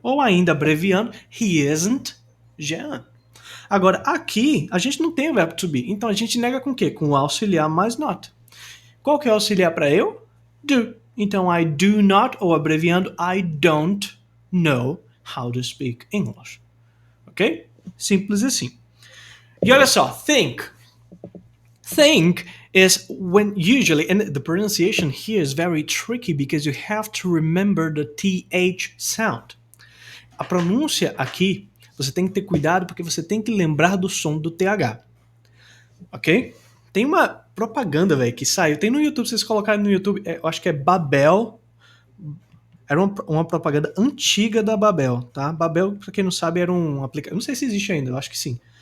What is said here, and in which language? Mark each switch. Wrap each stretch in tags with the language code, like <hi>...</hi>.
<pt>Ou ainda abreviando,</pt> <en>he isn't Jean.</en> <pt>Agora, aqui, a gente não tem o verbo to be. Então, a gente nega com o quê? Com o auxiliar mais not. Qual que é o auxiliar para eu? Do. Então,</pt> <en>I do not,</en> <pt>ou abreviando,</pt> <en>I don't know how to speak English.</en> <pt>Ok? Simples assim. E olha só,</pt> <en>think. Think is when usually, and the pronunciation here is very tricky because you have to remember the TH sound.</en> <pt>A pronúncia aqui, você tem que ter cuidado porque você tem que lembrar do som do TH. Ok? Tem uma propaganda, velho, que saiu. Tem no YouTube, vocês colocarem no YouTube, eu acho que é Babel. Era uma propaganda antiga da Babel, tá? Babel, pra quem não sabe, era um aplicativo. Não sei se existe ainda, eu acho que sim.</pt>